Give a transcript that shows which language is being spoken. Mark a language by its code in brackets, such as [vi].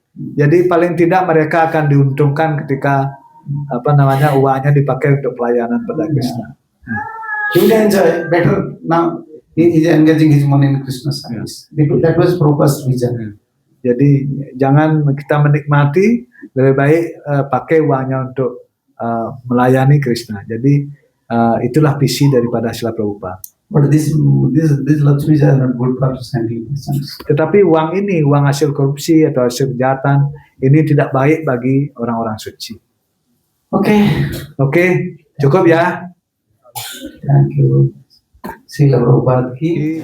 [id] Jadi paling tidak mereka akan diuntungkan ketika uangnya dipakai untuk pelayanan pada Krishna. [en] He will enjoy better now. He is engaging his money in Krishna service. That was Prabhupada's vision. [id] Jadi jangan kita menikmati, lebih baik pakai uangnya untuk melayani Krishna. Jadi itulah visi daripada Srila Prabhupada. [en] But this Lakshmis are not good for sending persons. [id] Tetapi uang ini, uang hasil korupsi atau hasil kejahatan, ini tidak baik bagi orang-orang suci. Oke, cukup ya. [en] Thank you. Srila Prabhupada ki